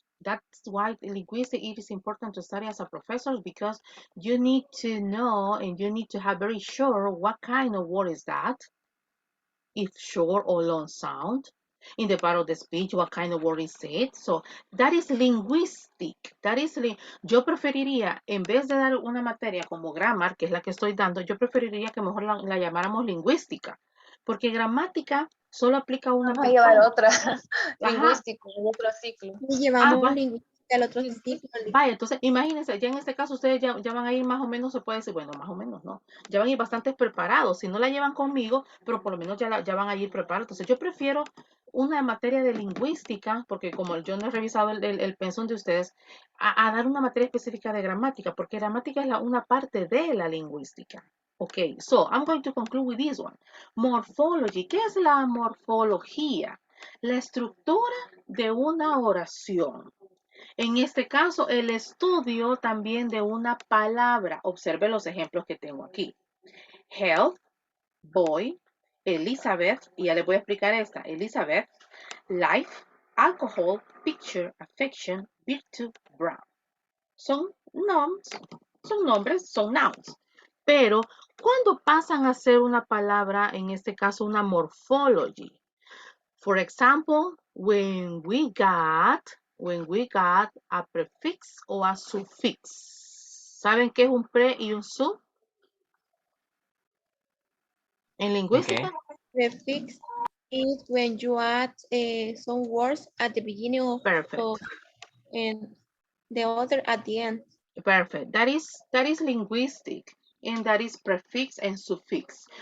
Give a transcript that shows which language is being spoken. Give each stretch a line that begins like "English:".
English: That's why linguistic it is important to study as a professor, because you need to know and you need to have very sure what kind of word is that, if short or long sound. In the part of the speech, what kind of word is it? So that is linguistic.
Spanish: Yo preferiría, en vez de dar una materia como grammar, que es la que estoy dando, yo preferiría que mejor la llamáramos lingüística, porque gramática solo aplica a una Vamos a llevar persona. otra, Ajá. lingüístico, otro ciclo. Y llevamos va. lingüística al otro ciclo. Vaya, entonces imagínense, ya en este caso ustedes ya van a ir más o menos, se puede decir, bueno, más o menos, ¿no? Ya van a ir bastante preparados. Si no la llevan conmigo, pero por lo menos ya van a ir preparados. Entonces yo prefiero una materia de lingüística, porque como yo no he revisado el pensum de ustedes, a dar una materia específica de gramática, porque gramática es una parte de la lingüística.
English: Ok, so I'm going to conclude with this one.
Spanish: Morphology. ¿Qué es la morfología? La estructura de una oración. En este caso, el estudio también de una palabra. Observe los ejemplos que tengo aquí.
English: Health, boy, Elizabeth,
Spanish: y ya les voy a explicar esta.
English: Elizabeth, life, alcohol, picture, affection, virtue, brown.
Spanish: Son nombres, son nouns. Pero, ¿cuándo pasan a ser una palabra, en este caso, una morphology?
English: For example, when we got a prefix o a suffix.
Spanish: ¿Saben qué es un pre y un sub? En lingüística.
English: Okay. Prefix is when you add some words at the beginning of Perfect. and the other at the end. Perfect. That is linguistic, and that is prefix and suffix.